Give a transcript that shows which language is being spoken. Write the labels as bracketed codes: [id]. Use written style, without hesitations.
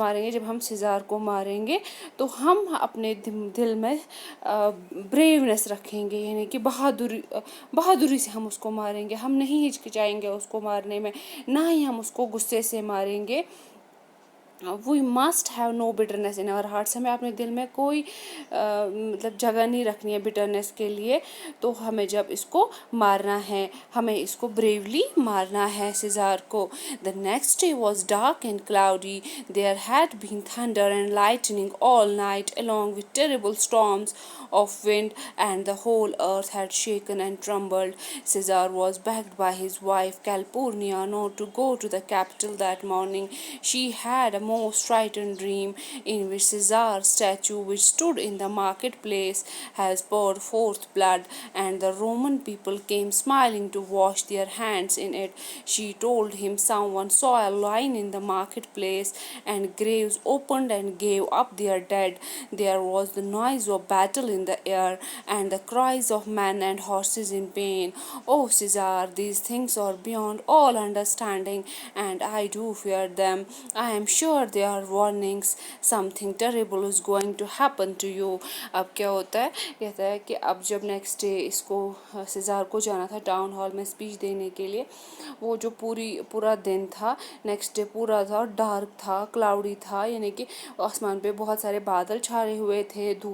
[ur] جب ہم سیزار کو ماریں گے تو ہم اپنے دل میں بریونیس رکھیں گے، یعنی کہ بہادری سے ہم اس کو ماریں گے، ہم نہیں ہچکچائیں گے اس کو مارنے میں، نہ ہی ہم اس کو غصے سے ماریں گے۔ [en] we must have no bitterness in our hearts, [ur] ہمیں اپنے دل میں کوئی مطلب جگہ نہیں رکھنی ہے بٹرنیس کے لیے، تو ہمیں جب اس کو مارنا ہے، ہمیں اس کو بریولی مارنا ہے سیزار کو۔ [en] The next day was dark and cloudy. There had been thunder and lightning all night, along with terrible storms of wind, and the whole earth had shaken and trembled. Caesar was begged by his wife Calpurnia not to go to the capital that morning. She had a most frightened dream in which Caesar's statue, which stood in the marketplace, has poured forth blood, and the Roman people came smiling to wash their hands in it. She told him someone saw a lion in the marketplace, and graves opened and gave up their dead. There was the noise of battle in the air, and the cries of men and horses in pain. Oh, Caesar, these things are beyond all understanding, and I do fear them. I am sure they are warnings. Something terrible is going to happen to you. [ur] اب کیا ہوتا ہے، کہتا ہے کہ اب جب next day اس کو سیزار کو جانا تھا ٹاؤن ہال میں اسپیچ دینے کے لیے، وہ جو پورا دن تھا، نیکسٹ ڈے پورا تھا، ڈارک تھا، کلاؤڈی تھا، یعنی کہ آسمان پہ بہت سارے بادل چھائے ہوئے تھے،